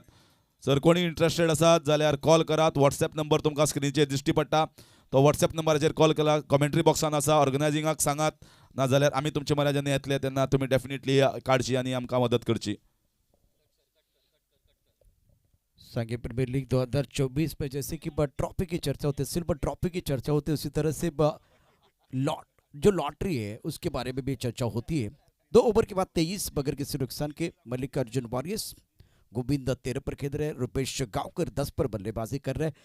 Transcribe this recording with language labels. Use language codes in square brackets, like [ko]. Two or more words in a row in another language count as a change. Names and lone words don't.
[kok] जर कोणी इंट्रस्टेड आसात जाल्यार कॉल करात। WhatsApp नंबर तुमकां स्क्रिनीचेर दिश्टी पडटा, तो WhatsApp नंबराचेर कॉल केला, कॉमेंट्री बॉक्सान आसा, ऑर्गनायझिंगाक सांगात, ना जाल्यार आमी तुमचे म्हऱ्या जेन्ना येतले तेन्ना तुमी डेफिनेटली काडची आनी आमकां मदत करची। [hi] सांघिक प्रीमियर लीग 2024 में जैसे कि ट्रॉफी की चर्चा होती है, [en] silver trophy [hi] की चर्चा होती है, उसी तरह से जो लॉटरी है उसके बारे में भी चर्चा होती है। 2 ओवर के बाद 23 बगैर किसी नुकसान के मल्लिकार्जुन वॉरियर्स। गोविंद 13 पर खेल रहे हैं, रुपेश गांवकर 10 पर बल्लेबाजी कर रहे हैं।